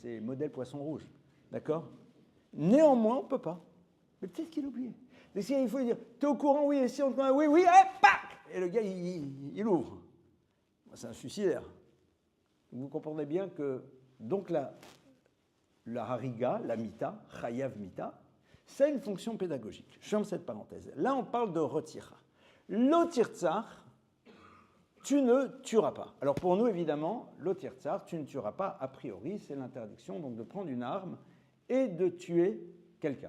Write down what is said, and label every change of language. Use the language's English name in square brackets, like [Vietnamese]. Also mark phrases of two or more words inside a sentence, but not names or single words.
[French] C'est modèle poisson rouge, d'accord? Néanmoins, on ne peut pas. Mais peut-être qu'il a oublié. Mais si il faut lui dire, tu es au courant, oui, et si on te dit, oui, oui, et pac! Et le gars, il ouvre. C'est un suicidaire. Vous comprenez bien que, donc la hariga, la mita, [Hebrew] חייב מיתה, [French] c'est une fonction pédagogique. Je ferme cette parenthèse. Là, on parle de retira. L'otirtzar, tu ne tueras pas. Alors pour nous, évidemment, l'otirtzar, tu ne tueras pas, a priori, c'est l'interdiction donc de prendre une arme et de tuer quelqu'un.